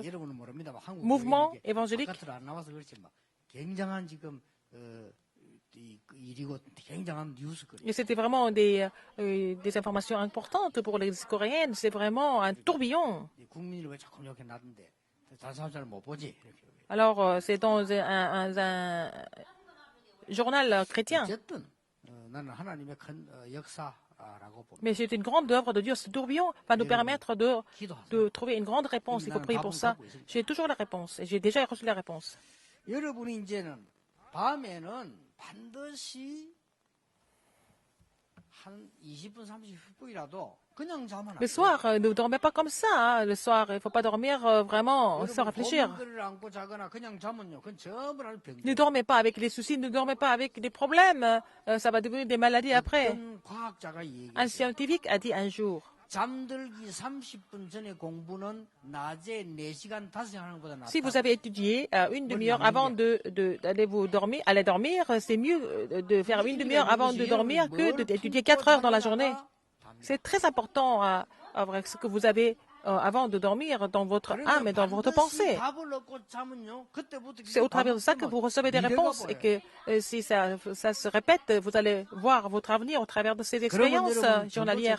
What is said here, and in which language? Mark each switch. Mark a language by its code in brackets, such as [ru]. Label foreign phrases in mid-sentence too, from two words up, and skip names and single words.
[ko] 여러분은 모릅니다만 한국 mouvement 교회는 이게 évangélique. 바깥으로 안 나와서 그렇지만 굉장한 지금 이 일이고 굉장한 뉴스거리예요. [fr] Et c'était vraiment des informations importantes pour l'église coréenne. C'est vraiment un tourbillon. [ko] 국민을 왜 자꾸 이렇게 놔둔데 다른 사람 잘 못 보지 이렇게. [fr] Alors, c'est dans un journal chrétien. [ko] 어쨌든 나는 하나님의 큰 역사라고 봅니다. [fr] Mais c'est une grande œuvre de Dieu. Ce tourbillon va nous permettre de trouver une grande réponse. Il faut prier pour ça. J'ai toujours la réponse. Et j'ai déjà reçu la réponse. [ko] 여러분이 이제는 밤에는 반드시 한 20분, 30분이라도 그냥 자면 안 [fr] Le soir, ne dormez pas comme ça. Hein. Le soir, il ne faut pas dormir vraiment sans réfléchir. [ko] 고민거리를 안고 자거나 그냥 자면요. 그건 전부 다 병. [fr] Ne dormez pas avec les soucis, ne dormez pas avec des problèmes. Ça va devenir des maladies après. [ko] 어떤 과학자가 얘기했어요. [fr] Un scientifique a dit un jour, [ko] 잠들기 30분 전에 공부는 낮에 4시간, 5시간 하는 것보다 낫다. [fr] si vous avez étudié une demi-heure avant d'aller aller dormir, c'est mieux de faire une demi-heure avant de dormir que d'étudier 4 heures dans la journée. C'est très important à avoir ce que vous avez avant de dormir dans votre âme et dans votre pensée. C'est au travers de ça que vous recevez des réponses et que si ça se répète, vous allez voir votre avenir au travers de ces expériences journalières.